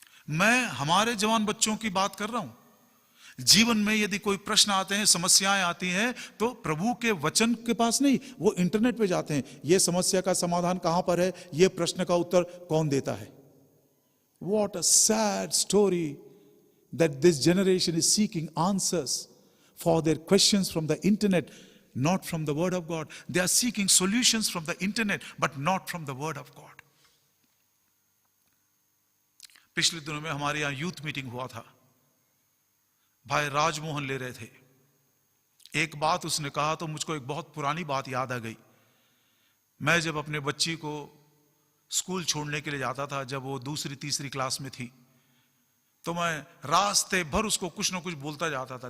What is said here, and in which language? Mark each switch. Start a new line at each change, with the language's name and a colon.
Hindi: मैं हमारे जवान बच्चों की बात कर रहा हूं। जीवन में यदि कोई प्रश्न आते हैं, समस्याएं आती हैं, तो प्रभु के वचन के पास नहीं, वो इंटरनेट पे जाते हैं। ये समस्या का समाधान कहां पर है, ये प्रश्न का उत्तर कौन देता है।
English: What a sad story that this generation is seeking answers for their questions from the internet, not from the word of God. They are seeking solutions from the internet, but not from the word of God.
Hindi: पिछले दिनों में हमारे यहां youth meeting हुआ था। भाई राजमोहन ले रहे थे। एक बात उसने कहा तो मुझको एक बहुत पुरानी बात याद आ गई। मैं जब अपने बच्ची को स्कूल छोड़ने के लिए जाता था, जब वो दूसरी तीसरी क्लास में थी, तो मैं रास्ते भर उसको कुछ ना कुछ बोलता जाता था।